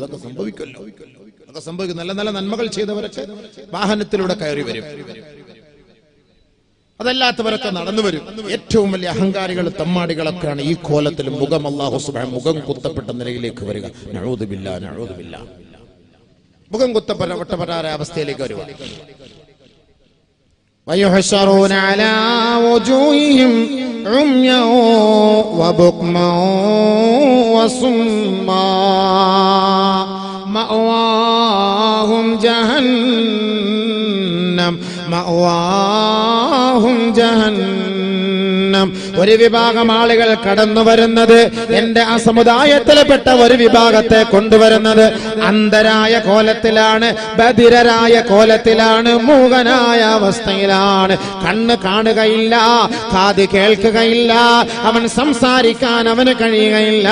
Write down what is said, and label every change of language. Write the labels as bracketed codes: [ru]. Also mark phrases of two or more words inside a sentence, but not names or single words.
[ml] അതൊക്കെ സംഭവിക്കുമല്ലോ, അതൊക്കെ സംഭവിക്കും. നല്ല നല്ല നന്മകൾ ചെയ്തവരൊക്കെ വാഹനത്തിലൂടെ കയറി വരും, അതല്ലാത്തവരൊക്കെ നടന്നു വരും. ഏറ്റവും വലിയ അഹങ്കാരികൾ തമ്മാടികളൊക്കെയാണ് ഈ കോലത്തിൽ മുഖം അല്ലാഹു സുബ്ഹാനഹു മുഖം കുത്തപ്പെട്ട നിലയിലേക്ക് വരിക. [ar] نعوذ بالله، نعوذ بالله. [ml] മുഖം കുത്തപ്പെട്ടവരായ അവസ്ഥയിലേക്ക് വരുക. [ar] ويحشرون على وجوههم عميا وبكما وصما مأواهم جهنم. [ml] ഒരു വിഭാഗം ആളുകൾ കടന്നു വരുന്നത്, എന്റെ ആ സമുദായത്തിൽപ്പെട്ട ഒരു വിഭാഗത്തെ കൊണ്ടുവരുന്നത് അന്ധരായ കോലത്തിലാണ്, ബധിരരായ കോലത്തിലാണ്, മൂകനായ അവസ്ഥയിലാണ്. കണ്ണ് കാണുകയില്ല, കാത് കേൾക്കുകയില്ല, അവൻ സംസാരിക്കാൻ അവന് കഴിയുകയില്ല.